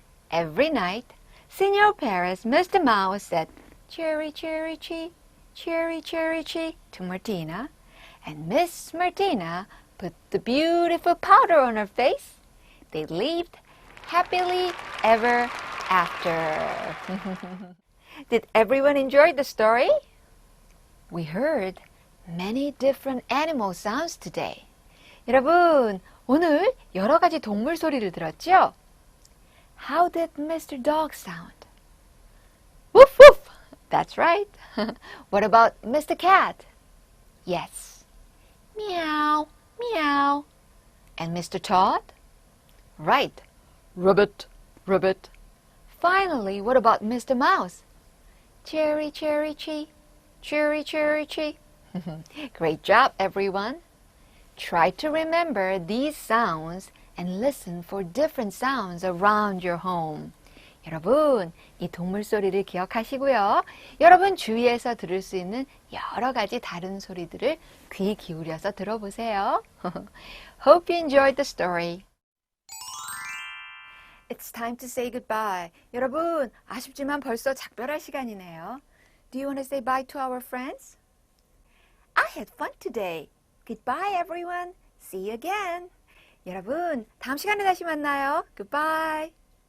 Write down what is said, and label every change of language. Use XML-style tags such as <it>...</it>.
<en>Every night, Senor Perez, Mr. Mouse, said, cherry, cherry, tree, cherry, cherry, tree, to Martina, and Miss Martina put the beautiful powder on her face. They lived happily ever after. Did everyone enjoy the story? We heard many different animal sounds today.</en> <ko>여러분, 오늘 여러 가지 동물 소리를 들었죠?</ko> <en>How did Mr. Dog sound? Woof woof! That's right. What about Mr. Cat? Yes. Meow, meow. And Mr. Toad? Right. Ribbit, ribbit. Finally, what about Mr. Mouse? Cherry, cherry, tree. Cherry, cherry, tree. Great job, everyone. Try to remember these sounds and listen for different sounds around your home.</en> <ko>여러분, 이 동물 소리를 기억하시고요. 여러분 주위에서 들을 수 있는 여러 가지 다른 소리들을 귀 기울여서 들어보세요.</ko> <en>Hope you enjoyed the story. It's time to say goodbye.</en> <ko>여러분, 아쉽지만 벌써 작별할 시간이네요.</ko> <en>Do you want to say bye to our friends? I had fun today. Goodbye, everyone. See you again.</en> <ko>여러분, 다음 시간에 다시 만나요.</ko> <en>Goodbye.</en>